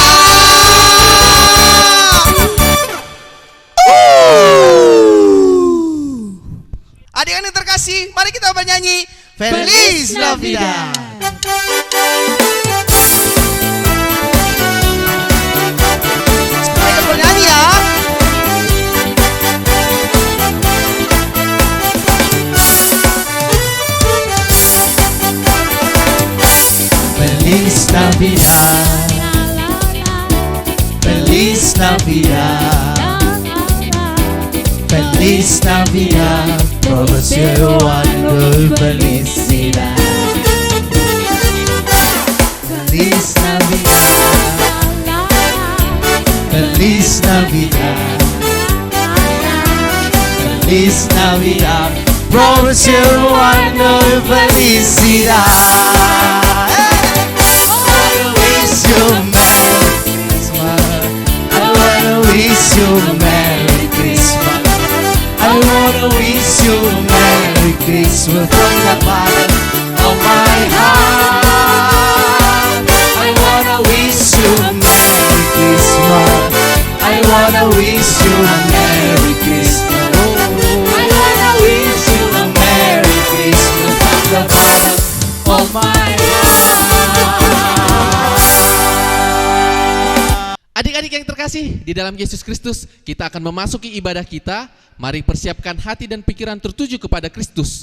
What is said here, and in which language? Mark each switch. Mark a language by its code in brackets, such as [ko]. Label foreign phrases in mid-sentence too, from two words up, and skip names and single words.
[id] Adik-adik terkasih, mari kita bernyanyi Feliz Navidad. Sekarang kita bernyanyi ya. [es] Feliz Navidad, Feliz Navidad, Feliz Navidad, promocionando felicidad. Feliz Navidad, Feliz Navidad, Feliz Navidad, promocionando felicidad. [en] Wish you Merry Christmas. I wanna wish you Merry Christmas from the bottom of my heart. I wanna wish you Merry Christmas. I wanna wish you Merry Christmas. I wanna wish you a Merry Christmas from the bottom of my heart. [id] Adik-adik yang terkasih, di dalam Yesus Kristus kita akan memasuki ibadah kita. Mari persiapkan hati dan pikiran tertuju kepada Kristus.